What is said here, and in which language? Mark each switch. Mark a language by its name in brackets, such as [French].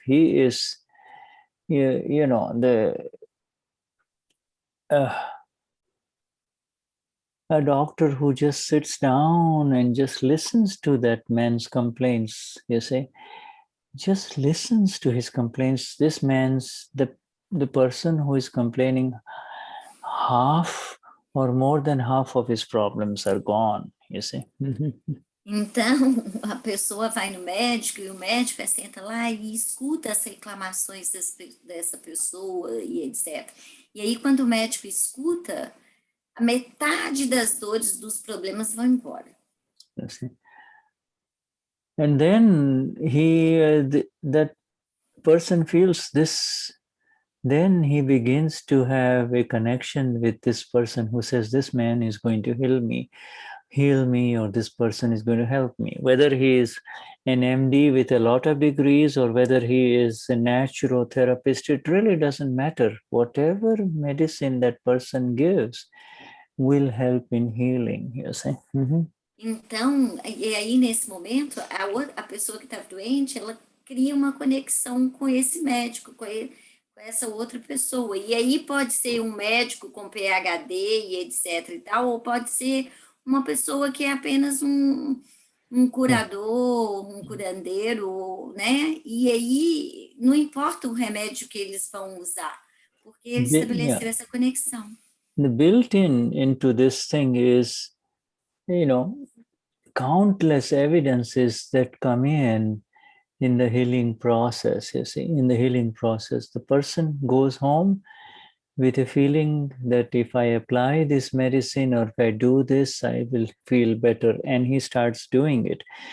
[English] He is, you know, a doctor who just sits down and just listens to that man's complaints, you see, just listens to his complaints. This man's, the person who is complaining, half or more than half of his problems are gone, you see. [Portuguese] Então, a pessoa vai no médico e o médico senta lá e escuta as reclamações dessa pessoa e etc. E aí, quando o médico escuta, a metade das dores, dos problemas vão embora. [English] And then that person feels this, then he begins to have a connection with this person who says, this man is going to heal me, or this person is going to help me. Whether he is an MD with a lot of degrees or whether he is a naturotherapist, it really doesn't matter. Whatever medicine that person gives will help in healing, you see. [Portuguese] Então, e aí nesse momento, a pessoa que está doente, ela cria uma conexão com esse médico, com essa outra pessoa. E aí pode ser um médico com PhD e etc e tal, ou pode ser uma pessoa que é apenas um curador, um curandeiro, né? E aí não importa o remédio que eles vão usar, porque eles estabeleceram essa conexão. [English] The built-in into this thing is, you know, countless evidences that come in the healing process. You see, in the healing process, the person goes home with a feeling that if I apply this medicine or if I do this, I will feel better, and he starts doing it.